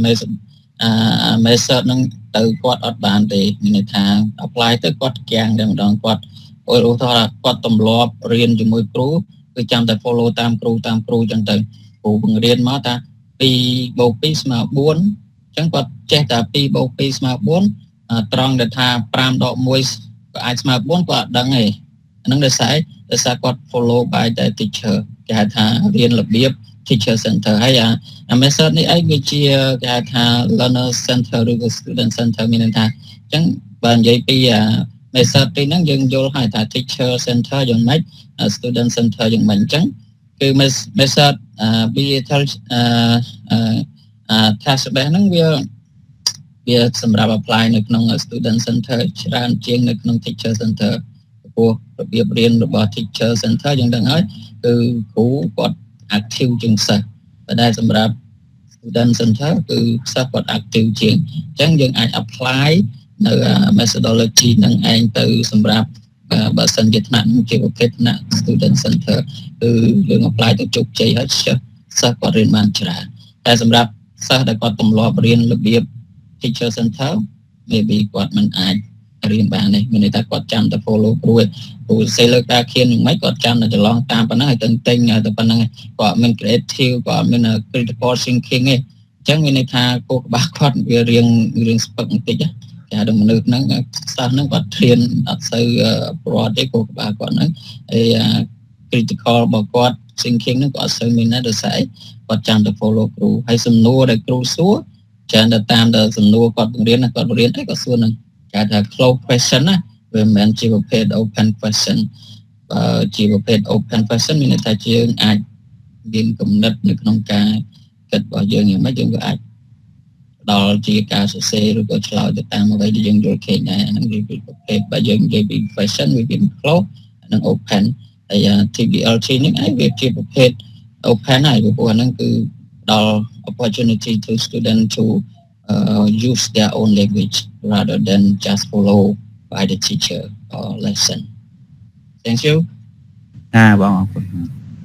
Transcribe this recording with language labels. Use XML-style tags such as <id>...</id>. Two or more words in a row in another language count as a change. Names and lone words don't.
<km>method ហ្នឹងទៅគាត់អត់បានទេមានន័យថា apply ទៅគាត់គាំងតែម្ដងគាត់ឧទាហរណ៍គាត់ទម្លាប់រៀនជាមួយគ្រូគឺចាំតែ follow តាម គ្រូអញ្ចឹងទៅគ្រូបង្រៀនមកថា2 + 2 = 4អញ្ចឹងគាត់ចេះតែ2 + 2 = 4ត្រ ង់ដែលថា5 ដក 1ក៏អាចស្មើ4គាត់អត់ដឹងទេអាហ្នឹងដោយសារគាត់</km> <en>follow by</en> <km>តែ teacher គេហៅថារៀនរបៀប</km> <en>teacher center</en> <km>ហើយអា method នេះអីវាជាគេហៅថា</km> <en>learner center</en> <km>ឬក៏</km> <en>student center</en> <km>មានន័យថាអញ្ចឹងបើនិយាយពីmethod ទីហ្នឹងយើងយល់ហើយថា</km> <en>teacher center</en> <km>យ៉ាងម៉េច</km> <en>student center</en> <km>យ៉ាងម៉េចអញ្ចឹងគឺ method</km> <en>task based</en> <km>ហ្នឹងវាសម្រាប់ apply នៅក្នុង</km> <en>student center</en> <km>ច្រើនជាងនៅក្នុង</km> <en>teacher center</en> <km>ព្រោះរបៀបរៀនរបស់</km> <en>teacher center</en> <km>យើងដឹងហើយគឺគ្រូគាត់ active ជាងសិស្សប៉ុន្តែសម្រាប់</km> <en>student center</en> <km>គឺសិស្សគាត់ active ជាងអញ្ចឹងយើងអាច apply នៅ methodology ហ្នឹងឯងទៅសម្រាប់បើសិនជាថ្នាក់ជាប្រភេទថ្នាក់</km> <en>student center</en> <km>គឺយើង apply ទៅជោគ ជ័យហើយសិស្សគាត់រៀនបានច្រើនតែសម្រាប់សិស្សដែលគាត់ទម្លាប់រៀនរបៀប</km> <en>teacher center</en> <km>maybe គាត់មិនអាចរៀនបានទេមានន័យថាគាត់ចាំតែ follow គ្រូសេលើការខៀនយ៉ាងម៉េចគាត់ចាំតែច្រឡំតាមប៉ុណ្ណឹងហើយទៅប៉ុណ្ណឹងគាត់មាន creative គាត់មាន</km> <en>critical thinking</en> <km>ទេអញ្ចឹងមានន័យថាគោលក្បាលគាត់វារៀងស្ពឹកបន្តិចគេហៅថាមនុស្សហ្នឹងសិស្សហ្នឹងគាត់ធៀនអត់សូវប្រវត្តិទេគោលក្បាលគាត់ហ្នឹងហើយ critical របស់គាត់ thinking ហ្នឹងគាត់អត់សូវមាន ដែរដោយសារគាត់ចាំតែ follow គ្រូហើយសំណួរដែលគ្រូសួរចាំតែតាមតែសំណួរគាត់បង្រៀនគាត់សួរហ្នឹងគេថា</km> <en>close question</en> <km>ណាវា មិនមែនជាប្រភេទ</km> <en>open question</en> <km>បើជាប្រភេទ</km> <en>open question</en> <km>មានន័យថាយើងអាចមានគំនិតនៅក្នុងការ គិតរបស់យើងយ៉ាងម៉េចយើងក៏អាចដល់ជាការសរសេរឬក៏ឆ្លើយទៅតាមអ្វីដែលយើងយល់ឃើញដែរហ្នឹងវាពីប្រភេទបើយើងនិយាយពី question វាមាន close និង open ហើយ TBLT នេះឯងវាជាប្រភេទ open ហើយព្រោះហ្នឹងគឺដល់</km> <en>opportunity to student to use their own language rather than just follow by the teacher or lesson. Thank you.</en> <km>បងអរគុណ</km>